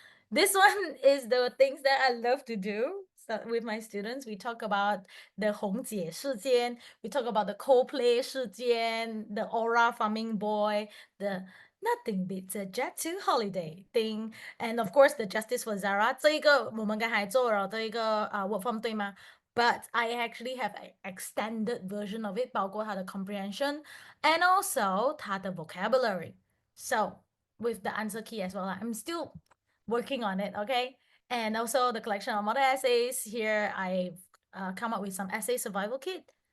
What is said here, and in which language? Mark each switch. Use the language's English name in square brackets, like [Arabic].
[English] This one is the things that I love to do. So with my students, we talk about the 红姐事件, we talk about the Coldplay 事件, the aura farming boy, the nothing beats a jet to holiday thing, and of course the justice for Zara. [Chinese] 这一个我们刚才做了这一个word form 对吗？ [English] But I actually have an extended version of it, [Chinese] 包括它的 [English] comprehension and also [Chinese] 它的 [English] vocabulary. So with the answer key as well, I'm still working on it, okay? And also the collection of model essays. Here I've come up with some essay survival kit.